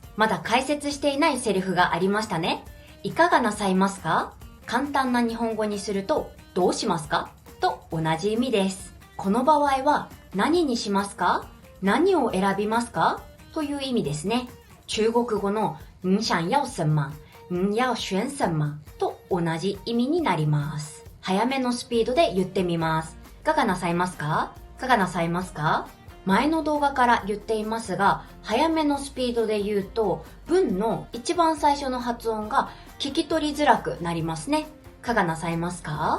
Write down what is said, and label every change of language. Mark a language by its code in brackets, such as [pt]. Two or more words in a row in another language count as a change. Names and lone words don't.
[ja] まだ解説していないセリフがありましたね。いかがなさいますか？簡単な日本語にするとどうしますか？と同じ意味です。この場合は何にしますか？何を選びますか？という意味ですね。 [zh] 中国語の你想要什么？你要选什么？ [ja] と同じ意味になります。早めのスピードで言ってみます。いかがなさいますか？前の動画から言っていますが、早めのスピードで言うと、文の一番最初の発音が聞き取りづらくなりますね。いかがなさいますか？